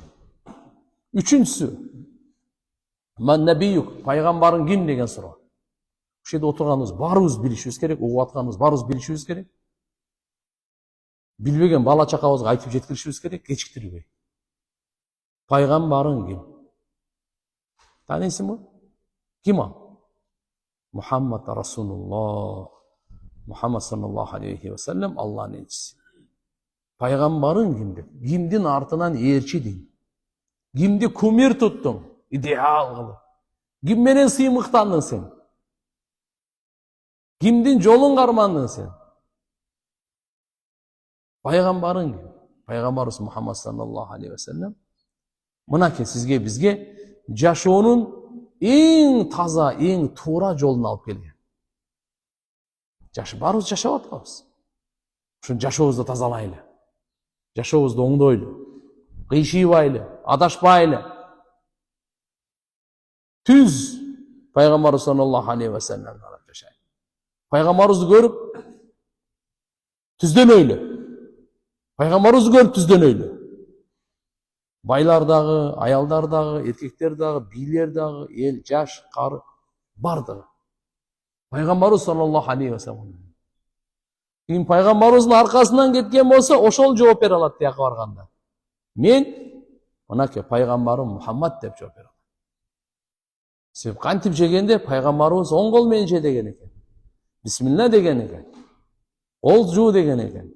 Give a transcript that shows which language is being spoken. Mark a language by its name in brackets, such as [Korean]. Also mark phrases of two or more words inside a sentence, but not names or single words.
[Kyrgyz] Үчүнчүсү, [Arabic] من نبيك, [Kyrgyz] пайгамбарың ким деген суроо. Ушул жерде отурганыбыз баарыбыз билишибиз керек, угуп атканыбыз баарыбыз билишибиз керек. Билбеген бала чакабызга айтып жеткиришибиз керек, кечиктирбей. Пайгамбарың ким? Таанийсыңбы? Ким ал? Мухаммад Расулуллах. Мухаммад [Arabic] صلى الله عليه وسلم [Kyrgyz] Аллахнын элчиси. Пайгамбарың ким деп? Кимдин артынан ээрчидиң? Кимди кумир туттуң? Идеал кылып. Ким менен сыймыктандың сен? Кимдин жолун кармандың сен? Пайгамбарың ким? Пайгамбарыбыз Мухаммад [Arabic] صلى الله عليه وسلم [Kyrgyz] мынакей сизге бизге жашоонун эң таза, эң туура жолун алып келген. Баарыбыз жашап атабыз. Ошон жашообузду тазалайлы. Жашообузду оңдойлу. Кыйшыйбайлы, адашпайлы. Түз пайгамбарыбыз [Arabic] صلى الله عليه وسلم [Kyrgyz] карап жашайлы. Пайгамбарыбызды көрүп түздөнөйлү. Пайгамбарыбызды көрүп түздөнөйлү. Байлар дагы, аялдар дагы, эркектер дагы, бийлер дагы, эл, жаш, кары бардыгы. [Arabic] Пайгамбарыбыз صلى الله عليه وسلم. [Kyrgyz] Ким пайгамбарыбыздын аркасынан кеткен болсо, ошол жооп бере алат тияка барганда. Мен мынакей пайгамбарым Мухаммад деп жооп берем. Себеп кантип жегенде пайгамбарыбыз оң кол менен же деген экен. Бисмилла деген экен. Кол жуу деген экен.